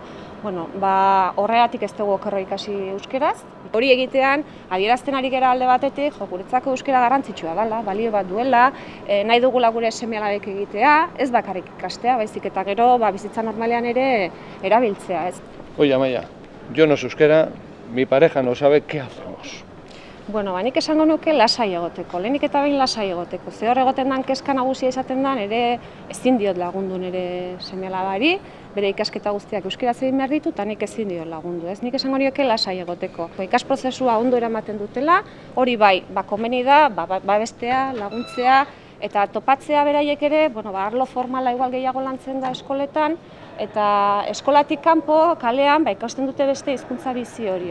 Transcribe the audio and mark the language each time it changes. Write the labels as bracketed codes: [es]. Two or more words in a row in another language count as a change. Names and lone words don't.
[eu] Horregatik ez dugu okerra ikasi euskeraz. Hori egitean, adierazten ari gera alde batetik, guretzako euskera garrantzitsua dela, balio bat duela, nahi dugula gure seme-alabek egitea, ez bakarrik ikastea, baizik eta gero bizitza normalean ere erabiltzea, ez. [es] Oye, Amaia, yo no sé euskera, mi pareja no sabe qué hacemos. [eu] Nik esango nuke lasai egoteko, lehenik eta behin lasai egoteko. Ze hor egoten den kezka nagusia izaten da, ere ezin diot lagundu nire seme-alabari, bere ikasketa guztiak euskeraz egin behar ditu, eta nik ezin diot lagundu, ez? Nik esango nioke lasai egoteko. Ikasprozesua ondo eramaten dutela, hori komeni da, babestea, laguntzea, eta topatzea beraiek ere, arlo formala igual gehiago lantzen da eskoletan, eta eskolatik kanpo, kalean, ikasten dute beste hizkuntza bizi hori.